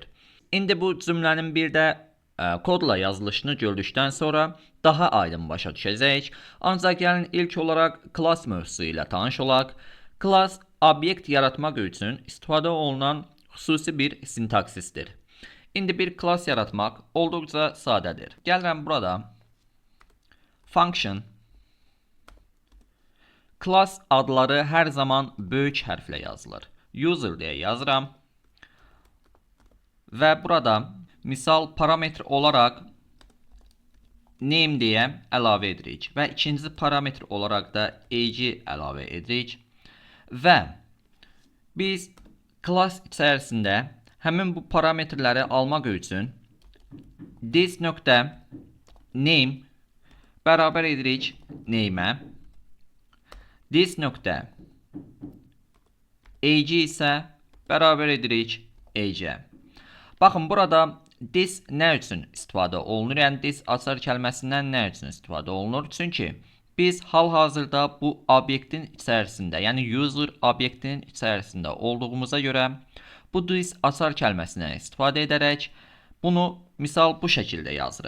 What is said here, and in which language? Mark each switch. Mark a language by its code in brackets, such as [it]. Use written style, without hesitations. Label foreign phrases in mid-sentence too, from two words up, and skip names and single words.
[az] İndi bu cümlənin bir də kodla yazılışını gördükdən sonra daha aydın başa düşəcəyik. Ancaq gəlin ilk olaraq class mövzusu ilə tanış olaq. Class obyekt yaratmaq üçün istifadə olunan xüsusi bir sintaksisdir. İndi bir class yaratmaq olduqca sadədir. Gəlirəm burada function. Class adları hər zaman böyük hərflə yazılır. User deyə yazıram. Və burada misal parametr olaraq name deyə əlavə edirik. Və ikinci parametr olaraq da age əlavə edirik. Və biz class içərisində həmin bu parametrləri almaq üçün this.name bərabər edirik name-ə. This.age isə bərabər edirik age-ə. Baxın burada this nə üçün istifadə olunur? Yəni this açar kəlməsindən nə üçün istifadə olunur? Çünki biz hal-hazırda bu obyektin içərisində, yəni user obyektinin içərisində olduğumuza görə bu this açar kəlməsindən istifadə edərək bunu misal bu şəkildə yazırıq.